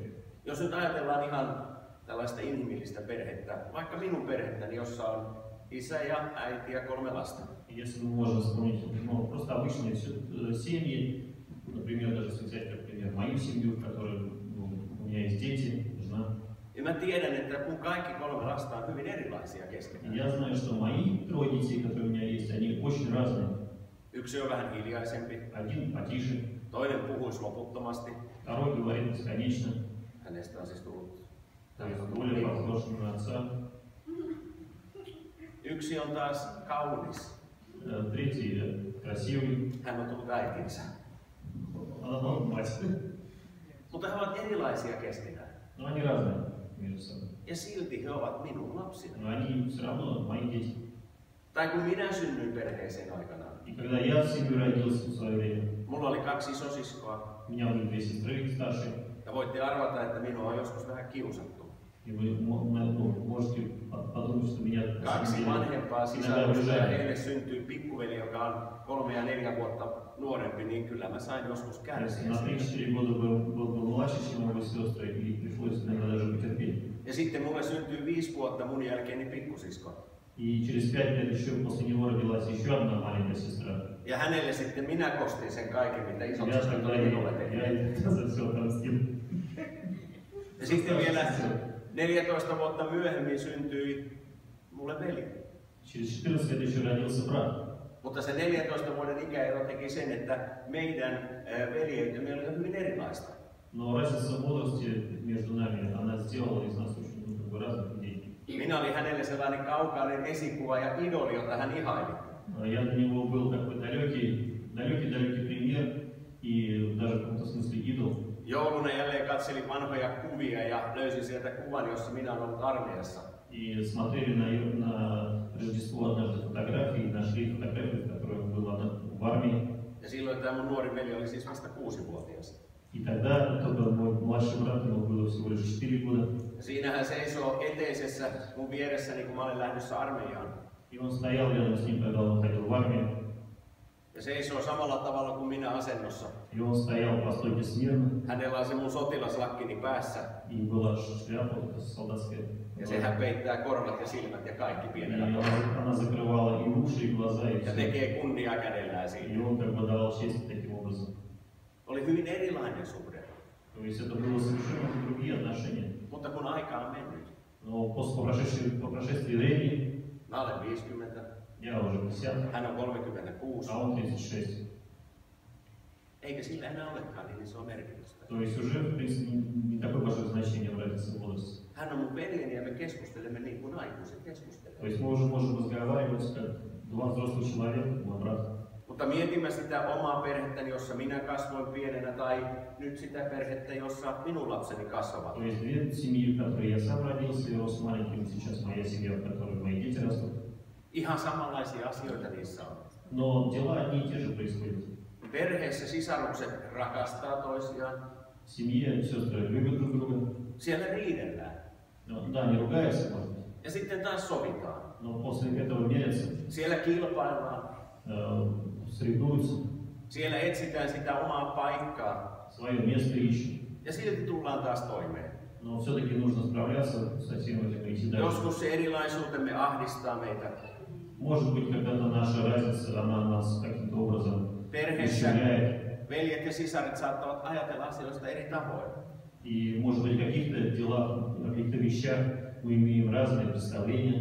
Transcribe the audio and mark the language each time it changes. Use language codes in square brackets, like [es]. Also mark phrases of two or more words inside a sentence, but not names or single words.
[fi] Jos nyt ajatellaan ihan tällaista inhimillistä perhettä, vaikka minun perhettäni, jossa on isä ja äiti ja 3 lasta. [ru] Если мы можем вспомнить, ну, просто обычные семьи, например, даже если взять, как пример, мою семью, в которой у меня есть дети, жена. [fi] Ja mä tiedän, että kun kaikki 3 lasta on hyvin erilaisia [ru] И [fi] keskenään. [ru] я знаю, что мои 3 детей, которые у меня есть, они очень разные. [fi] Yksi on vähän hiljaisempi, [ru] Один потише, [fi] toinen puhuisi loputtomasti. [ru] второй говорит бесконечно, [fi] Hänestä on siis tullut. [ru] то есть более похож на отца. [fi] Yksi on taas kaunis. [ru] Третий красивый, [fi] Hän on tullut äitinsä. [ru] она мать. [fi] Mutta he ovat erilaisia keskenään. [ru] Но они разные между собой. [fi] Ja silti he ovat minun lapsina. [ru] Но они все равно мои дети. [fi] Tai kun minä synnyin perheeseen aikanaan. [ru] И когда я в семью родился в свое время, [fi] Mulla oli 2 isosiskoa. [ru] у меня были 2 сестры старшие. [fi] Ja voitte arvata, että minua on joskus vähän kiusattu. [ru] И вы можете подумать, что меня [fi] 2 vanhempaa [ru] иногда [fi] sisarusta ja [ru] обижали. [fi] heille syntyy pikkuveli, joka on 3 ja 4 vuotta nuorempi, niin kyllä mä sain joskus kärsiä. [ru] На 3-4 года был младше, чем его сестры, и пришлось иногда даже потерпеть. [fi] Ja sitten mulle syntyy 5 vuotta mun jälkeeni pikkusisko. [ru] И через 5 лет еще после него родилась еще одна маленькая сестра. [fi] Ja hänelle sitten minä kostin sen kaiken, mitä [ru] Я [fi] isotsiskat [ru] тогда [fi] oli minulle tehnyt. [ru] я за все отомстил. [fi] Ja sitten vielä 14 vuotta myöhemmin syntyi mulle veli. [ru] Через 14 лет еще родился брат. [fi] Mutta se 14 vuoden ikäero teki sen, että meidän veljeytemme oli hyvin erilaista. [ru] Но разница в возрасте между нами, она сделала из нас очень разных людей. [fi] Minä olin hänelle sellainen kaukainen esikuva ja idoli, jota hän ihaili. [ru] Я для него был такой далекий пример и даже в каком-то смысле идол. [fi] Jouluna jälleen katselin vanhoja kuvia ja löysin sieltä kuvan, jossa minä olen ollut armeijassa. [ru] И смотрели на Рождество однажды фотографии, и нашли фотографию, в которой он был в армии. [fi] Ja silloin tämä mun nuori veli oli siis vasta 6-vuotias. [ru] И тогда только мой младший брат, ему было всего лишь 4 года. [fi] Siinä hän seisoo eteisessä mun vieressäni, kun mä olen lähdössä armeijaan. [ru] И он стоял рядом с ним, когда он ходил в армию. [fi] Ja seisoo samalla tavalla kuin minä asennossa. [ru] И он стоял по стойке смирно. [fi] Hänellä on se mun sotilaslakkini päässä. [ru] И была шляпа вот солдатская. [fi] Ja sehän peittää korvat ja silmät ja kaikki [ru] И [fi] pienellä. [ru] она закрывала и уши, и глаза, и [fi] Ja [ru] все. [fi] tekee kunniaa kädellään [ru] И [fi] siinä. [ru] он как бы давал честь таким образом. [fi] Oli hyvin erilainen suhde. [ru] То есть это было совершенно другие отношения. [fi] Mutta kun aika on mennyt. [ru] Но по прошествии времени, [fi] Mä olen 50. [ru] я уже 50, [fi] Hän on 36. [ru] а он 36. [fi] Eikä sillä enää olekaan niin isoa merkitystä. [ru] То есть уже, в принципе, не такое большое значение в разнице в возрасте. [fi] Hän on mun veljeni ja me keskustelemme niin kuin aikuiset [ru] То [fi] keskustelevat. [ru] есть мы уже можем разговаривать как два взрослых человека, мой брат. [fi] Mutta mietimme sitä omaa perhettäni, jossa minä kasvoin pienenä, tai nyt sitä perhettä, jossa minun lapseni kasvavat. [ru] То есть две семьи, в которой я сам родился и рос маленьким, сейчас моя семья, в которой мои дети растут. [fi] Ihan samanlaisia asioita niissä on. [ru] Но дела одни и те же происходят. [fi] Perheessä sisarukset rakastaa toisiaan. [ru] В семье сестры любят друг друга. [fi] Siellä riidellään. [ru] Ну, да, не ругаются, может быть, [fi] Ja sitten taas sovitaan. [ru] но после этого мерятся, [fi] Siellä kilpaillaan. [ru] соревнуются, [fi] Siellä etsitään sitä omaa paikkaa. [ru] свое место ищут. [fi] Ja silti tullaan taas toimeen. [ru] Но все-таки нужно справляться со всем этим и идти дальше. [fi] Joskus se erilaisuutemme ahdistaa meitä. [ru] Может быть, когда-то наша разница, она нас каким-то образом [fi] Perheessä [ru] ущемляет. [fi] veljet ja sisaret saattavat ajatella asioista eri tavoin. [ru] И, может быть, в каких-то делах, в каких-то вещах мы имеем разные представления,